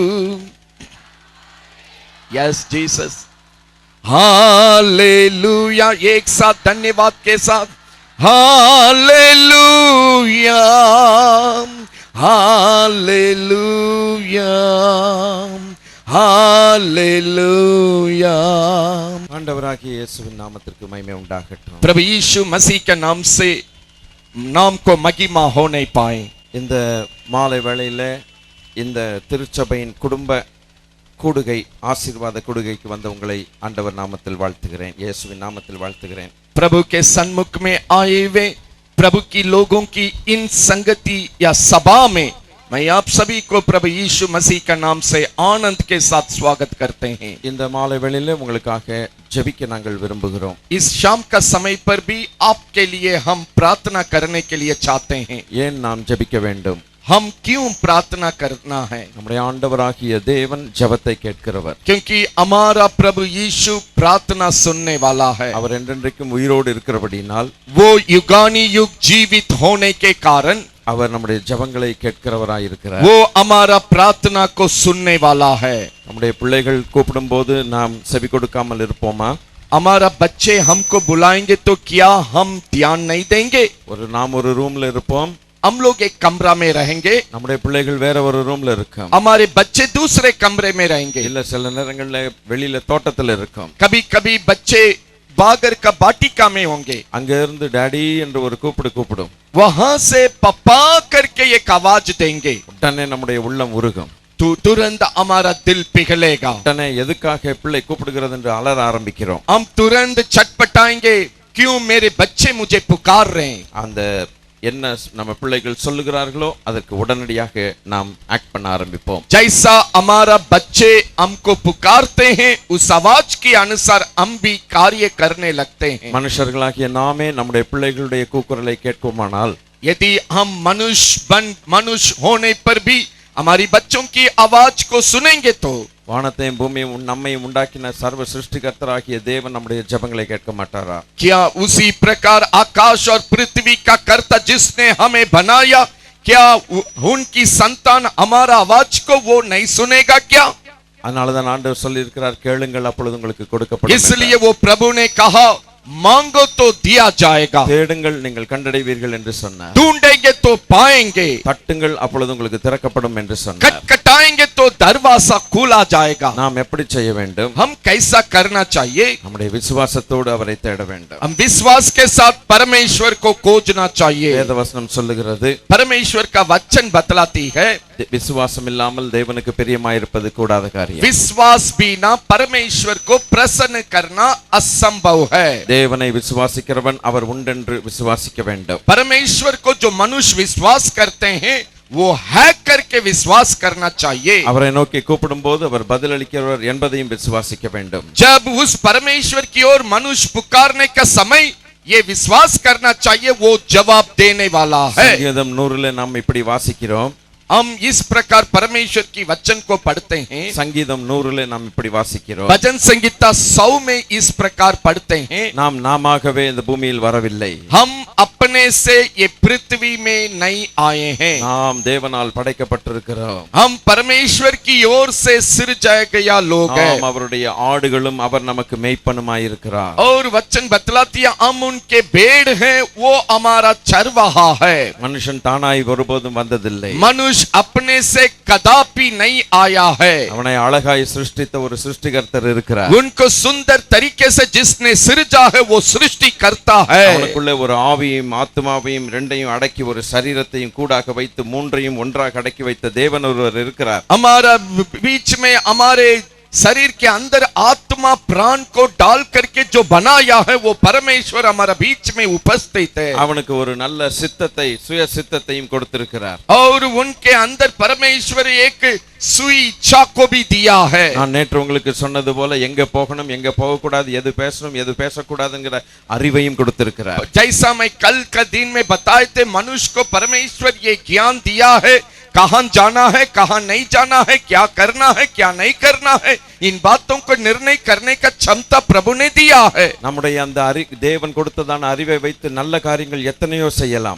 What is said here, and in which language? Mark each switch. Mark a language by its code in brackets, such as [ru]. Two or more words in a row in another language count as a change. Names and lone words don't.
[en] Yes Jesus, hallelujah. [hi] एक साथ धन्यवाद के साथ हालेलुया, हालेलुया, हालेलुया। [ta] ஆண்டவராகிய இயேசுவின் நாமத்திற்கு மகிமை உண்டாகட்டும்। [hi] प्रभु यीशु मसीह के नाम से नाम को महिमा होने पाए। [ta] இந்த மாலை வேளையில இந்த திருச்சபையின் குடும்ப கூடுகை ஆசீர்வாத கூடுகைக்கு வந்த உங்களை ஆண்டவர் நாமத்தில் வாழ்த்துகிறேன், இயேசுவின் நாமத்தில் வாழ்த்துகிறேன்। [hi] प्रभु के सन्मुख में आए हुए प्रभु की लोगों की इन संगति या सभा में मैं आप सभी को प्रभु यीशु मसीह का नाम से आनंद के साथ स्वागत करते हैं। [ta] இந்த மாலை வேளையில உங்களுக்காக ஜெபிக்க நாங்கள் விரும்புகிறோம்। [hi] इस शाम का समय पर भी आपके लिए हम प्रार्थना करने के लिए चाहते हैं। [ta] ஏன் நாம் ஜெபிக்க வேண்டும்? [hi] हम क्यों प्रार्थना करना है? [ta] நம்முடைய ஆண்டவராகிய தேவன் ஜெபத்தை கேட்கிறவர்। [hi] क्योंकि हमारा प्रभु यीशु प्रार्थना सुनने वाला है। [ta] அவர் என்றென்றைக்கும் உயிரோடு இருக்கிறபடியால் [hi] वो युगानी युग जीवित होने के कारण [ta] அவர் நம்முடைய ஜெபங்களை கேட்கிறவராய் இருக்கிறார்। [hi] वो हमारा प्रार्थना को सुनने वाला है। [ta] நம்முடைய பிள்ளைகள் கூப்பிடும்போது நாம் செவி கொடுக்காமல் இருப்போமா? [hi] हमारा बच्चे हमको बुलाएंगे तो क्या हम ध्यान नहीं देंगे? [ta] நாம் ஒரு ரூம்ல இருப்போம், [hi] हम लोग एक कमरा में रहेंगे, [ta] நம்முடைய பிள்ளைகள் வேற ஒரு ரூம்ல இருக்கும், [hi] हमारे बच्चे दूसरे कमरे में रहेंगे, [ta] இல்ல சில நேரங்கள்ல வெளியில தோட்டத்துல இருக்கும், [hi] कभी कभी बच्चे बागर का बाटिका में होंगे, [ta] அங்க இருந்து டாடி என்று ஒரு கூப்பிடும், [hi] वहां से पापा करके एक आवाज देंगे, [ta] உடனே நம்முடைய உள்ளம் உருகும், [hi] तुरंत हमारा दिल पिघलेगा, [ta] உடனே எதுக்காக பிள்ளை கூப்பிடுகிறது என்று அலற ஆரம்பிக்கிறோம், [hi] हम तुरंत छटपटाएंगे, क्यों मेरे बच्चे मुझे पुकार रहे हैं? [ta] அந்த என்ன நம்ம பிள்ளைகள் சொல்லுகிறார்களோ அதற்கு உடனடியாக நாம் ஆக்ட் பண்ண ஆரம்பிப்போம்। [hi] जैसा हमारा बच्चे हमको पुकारते हैं उस आवाज के अनुसार हम भी कार्य करने लगते हैं। [ta] மனுஷர்களாகிய நாமே நம்முடைய பிள்ளைகளுடைய கூக்குரலை கேட்போமானால், [hi] यदि हम मनुष्य होने पर भी हमारी बच्चों की आवाज को सुनेंगे तो [ta] வானத்தையும் பூமியையும் நம்மையும் உண்டாக்கின சர்வ சிருஷ்டிகர்த்தராகிய தேவன் நம்முடைய ஜெபங்களை கேட்க மாட்டாரா? [hi] क्या उसी प्रकार आकाश और पृथ्वी का कर्ता जिसने हमें बनाया, क्या उनकी संतान हमारा आवाज को वो नहीं सुनेगा क्या? [ta] அதனாலதான் ஆண்டவர் சொல்லி இருக்கிறார், கேளுங்கள் அப்பொழுது உங்களுக்கு கொடுக்கப்படும். [hi] इसलिए वो प्रभु ने कहा मांगो तो दिया जाएगा, [ta] தேடுங்கள் நீங்கள் கண்டடைவீர்கள் என்று சொன்னார். [hi] ढूंढेंगे तो पाएंगे, [ta] தட்டுங்கள் அப்பொழுது உங்களுக்கு திறக்கப்படும் என்று சொன்னார். [hi] खटखटाएंगे तो दरवाजा खोला जाएगा. [ta] நாம் எப்படி செய்ய வேண்டும்? [hi] हम कैसा करना चाहिए? [ta] நம்முடைய விசுவாசத்தோடு அவரை தேட வேண்டும். [hi] हम विश्वास के साथ परमेश्वर को खोजना चाहिए. [ta] வேதவசனம் சொல்லுகிறது, [hi] परमेश्वर का वचन बतलाती है, [ta] விசுவாசம் இல்லாமல் தேவனுக்கு பிரியமாயிருப்பது கூடாத காரியம். [hi] विश्वास बिना परमेश्वर को प्रसन्न करना असंभव है. [ta] தேவனை விசுவாசிக்கிறவன் அவர் உண்டென்று விசுவாசிக்க வேண்டும். [hi] परमेश्वर को जो मनुष्य विश्वास करते हैं वो है करके विश्वास करना चाहिए. [ta] அவரை நோக்கி கூப்பிடும்போது அவர் பதிலளிக்கிறவர் என்பதையும் விசுவாசிக்க வேண்டும். [hi] जब उस परमेश्वर की ओर मनुष्य पुकारने का समय ये विश्वास करना चाहिए वो जवाब देने वाला है. [ta] சங்கீதம் 100 நாம் இப்படி வாசிக்கிறோம். [hi] हम इस प्रकार परमेश्वर की वचन को पढ़ते हैं. [ta] சங்கீதம் 100 நாம் இப்படி வாசிக்கிறோம். [hi] भजन संहिता 100 में इस प्रकार पढ़ते हैं, [ta] நாம் நாமாகவே இந்த பூமியில் வரவில்லை. [hi] हम अपने से ये पृथ्वी में नहीं आए हैं, [ta] நாம் தேவனால் படைக்கப்பட்டிருக்கிறோம். [hi] हम परमेश्वर की ओर से सिरजाया गया लोग हैं. [ta] நாம் அவருடைய ஆடுகளும் அவர் நமக்கு மேய்ப்பனுமாயிருக்கிறார். [hi] और वचन बतलाती है हम उनके भेड़ हैं, वो हमारा चरवाहा है. [ta] மனுஷன் தானாய் ஒருபோதும் வந்ததில்லை. [hi] मनुष्य अपने से कदापि नहीं आया है. [ta] அவனை அழகாய் சிருஷ்டித்த ஒரு சிருஷ்டிகர்த்தர் இருக்கிறார். [hi] उनको सुंदर तरीके से जिसने सृजा है वो सृष्टि करता है. [ta] அவனுக்குள்ளே ஒரு ஆவியையும் ஆத்மாவையும் ரெண்டையும் அடக்கி ஒரு சரீரத்தையும் கூடாக வைத்து மூன்றையும் ஒன்றாக அடக்கி வைத்த தேவன் ஒருவர் இருக்கிறார். [hi] हमारा बीच में हमारे शरीर के अंदर आत्मा प्राण को डाल करके जो बनाया है वो परमेश्वर हमारा बीच में उपस्थित है. [ta] அவனுக்கு ஒரு நல்ல சித்தத்தை சுய சித்தத்தையும் கொடுத்திருக்கிறார். [hi] और उनके अंदर परमेश्वर एक सुई इच्छा को भी दिया है. [ta] நான் நேற்று உங்களுக்கு சொன்னது போல எங்க போகணும் எங்க போக கூடாது, எது பேசணும் எது பேசக்கூடாதுங்கிற அறிவையும் கொடுத்திருக்கிறார். [hi] जैसा मैं कल का दिन में बताए थे, मनुष्य को परमेश्वर ये ज्ञान दिया है, कहां जाना है कहां नहीं जाना है, क्या करना है क्या नहीं करना है, इन बातों को निर्णय करने का क्षमता प्रभु ने दिया है. [ta] நம்முடைய அந்த தேவன் கொடுத்ததான அறிவை வைத்து நல்ல காரியங்கள் எத்தனையோ செய்யலாம்.